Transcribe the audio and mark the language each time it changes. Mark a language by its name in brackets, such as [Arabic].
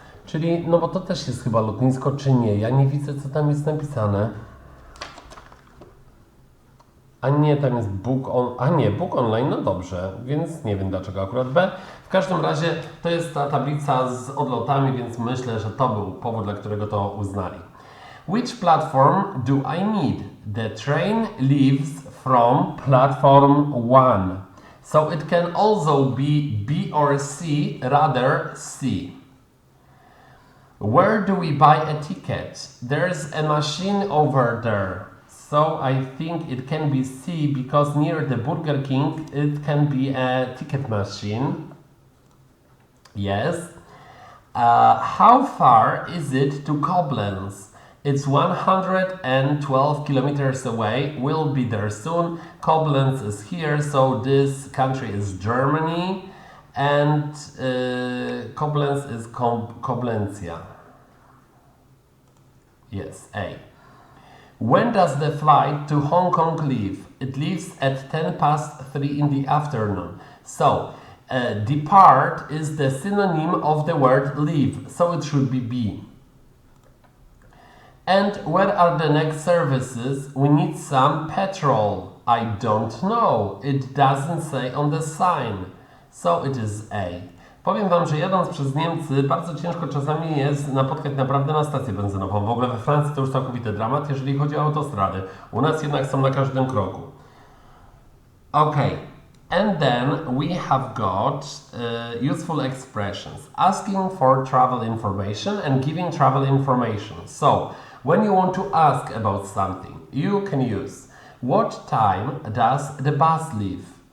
[Polish] Czyli, no bo to też jest chyba lotnisko, czy nie? Ja nie widzę, co tam jest napisane. A nie, tam jest book on... A nie, book online, no dobrze, więc nie wiem dlaczego akurat B. W każdym razie to jest ta tablica z odlotami, więc myślę, że to był powód, dla którego to uznali. [English] Which platform do I need? The train leaves from platform 1. So it can also be B or C, rather C. Where do we buy a ticket? There's a machine over there. So I think it can be C because near the Burger King it can be a ticket machine. Yes. How far is it to Koblenz? It's 112 kilometers away. We'll be there soon. Koblenz is here, so this country is Germany. And Koblenz is Koblencja. Yes, A. When does the flight to Hong Kong leave? It leaves at 3:10 in the afternoon. So, depart is the synonym of the word leave, so it should be B. And where are the next services? We need some petrol. I don't know. It doesn't say on the sign. So it is A. [Polish] Powiem Wam, że jadąc przez Niemcy bardzo ciężko czasami jest napotkać naprawdę na stację benzynową. W ogóle we Francji to już całkowity dramat, jeżeli chodzi o autostrady. U nas jednak są na każdym kroku. [English] Okay. And then we have got useful expressions. Asking for travel information and giving travel information. So, when you want to ask about something, you can use what time does the bus leave?